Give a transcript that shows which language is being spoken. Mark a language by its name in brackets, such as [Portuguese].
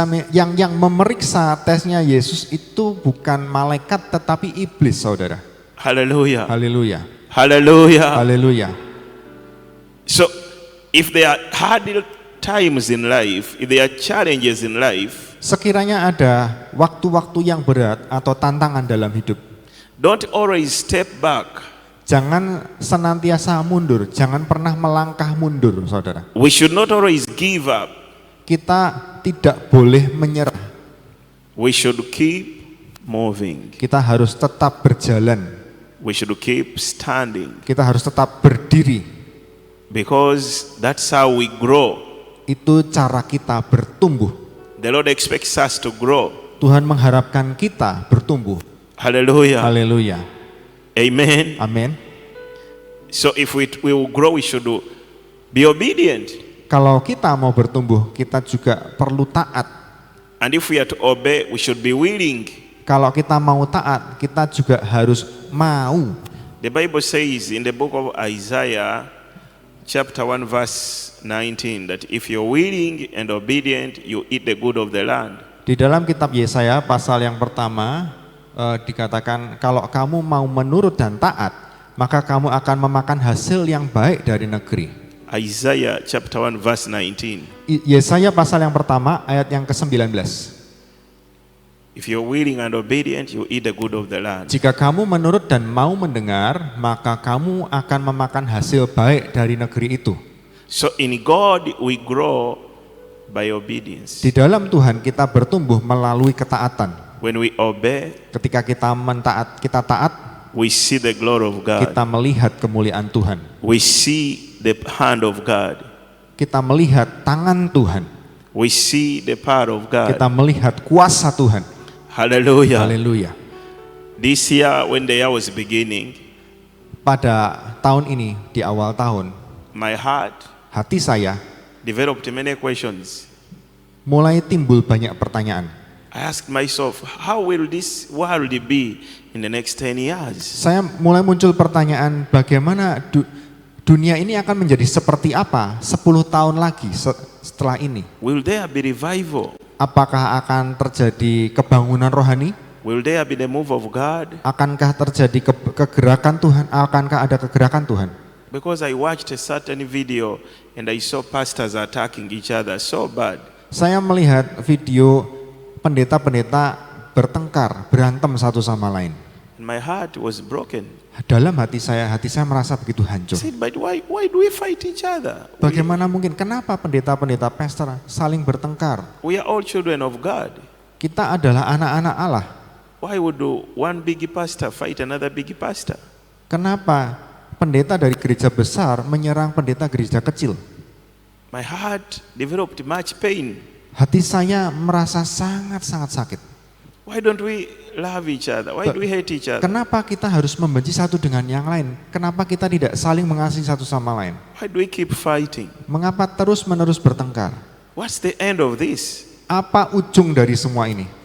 [Indonesian] Yang memeriksa tesnya Yesus itu bukan malaikat tetapi iblis, saudara. [English] Hallelujah. [Indonesian] Haleluya. [English] Hallelujah. [Indonesian] Haleluya. [English] So, if there are hard times in life, if there are challenges in life, [Indonesian] sekiranya ada waktu-waktu yang berat atau tantangan dalam hidup, [English] don't always step back. [Indonesian] Jangan senantiasa mundur, jangan pernah melangkah mundur, saudara. [English] We should not always give up. [Indonesian] Kita tidak boleh menyerah. [English] We should keep moving. [Indonesian] Kita harus tetap berjalan. [English] We should keep standing. [Indonesian] Kita harus tetap berdiri. [English] Because that's how we grow. [Indonesian] Itu cara kita bertumbuh. [English] The Lord expects us to grow. [Indonesian] Tuhan mengharapkan kita bertumbuh. [English] Hallelujah. [Indonesian] Haleluya. [English] Amen. [Indonesian] Amen. [English] So if we will grow, we should be obedient. [Indonesian] Kalau kita mau bertumbuh, kita juga perlu taat. [English] And if we are to obey, we should be willing. [Indonesian] Kalau kita mau taat, kita juga harus mau. [English] The Bible says in the book of Isaiah, chapter 1, verse 19, that if you're willing and obedient, you eat the good of the land. [Indonesian] Di dalam kitab Yesaya pasal yang pertama, dikatakan kalau kamu mau menurut dan taat, maka kamu akan memakan hasil yang baik dari negeri. [English] Isaiah chapter 1 verse 19. [Indonesian] Yesaya pasal yang pertama ayat yang ke-19. [English] If you're willing and obedient, you eat the good of the land. [Indonesian] Jika kamu menurut dan mau mendengar, maka kamu akan memakan hasil baik dari negeri itu. [English] So in God we grow by obedience. [Indonesian] Di dalam Tuhan kita bertumbuh melalui ketaatan. [English] When we obey, [Indonesian] ketika kita taat, [English] we see the glory of God. [Indonesian] Kita melihat kemuliaan Tuhan. [English] We see the hand of God. [Indonesian] Kita melihat tangan Tuhan. [English] We see the power of God. [Indonesian] Kita melihat kuasa Tuhan. [English] Hallelujah. [Indonesian] Haleluya. [English] This year when the year was beginning, [Indonesian] pada tahun ini di awal tahun, [English] my heart, [Indonesian] hati saya [English] developed many questions. [Indonesian] Mulai timbul banyak pertanyaan. [English] I asked myself, how will this world be in the next 10 years? [Indonesian] Saya mulai muncul pertanyaan, bagaimana dunia ini akan menjadi seperti apa 10 tahun lagi setelah ini? [English] Will there be revival? [Indonesian] Apakah akan terjadi kebangunan rohani? [English] Will there be the move of God? [Indonesian] Akankah terjadi kegerakan Tuhan? Akankah ada kegerakan Tuhan? [English] Because I watched a certain video and I saw pastors attacking each other so bad. [Indonesian] Saya melihat video pendeta-pendeta bertengkar, berantem satu sama lain. [English] My heart was broken. [Indonesian] Dalam hati saya merasa begitu hancur. [English] I said, but why do we fight each other? [Indonesian] Bagaimana mungkin? Kenapa pendeta-pendeta pastor saling bertengkar? [English] We are all children of God. [Indonesian] Kita adalah anak-anak Allah. [English] Why would one big pastor fight another big pastor? [Indonesian] Kenapa pendeta dari gereja besar menyerang pendeta gereja kecil? [English] My heart developed much pain. [Indonesian] Hati saya merasa sangat-sangat sakit. [English] Why don't we love each other? Why do we hate each other? [Indonesian] Kenapa kita harus membenci satu dengan yang lain? Kenapa kita tidak saling mengasihi satu sama lain? [English] Why do we keep fighting? [Indonesian] Mengapa terus-menerus bertengkar? [English] What's the end of this? [Indonesian] Apa ujung dari semua ini?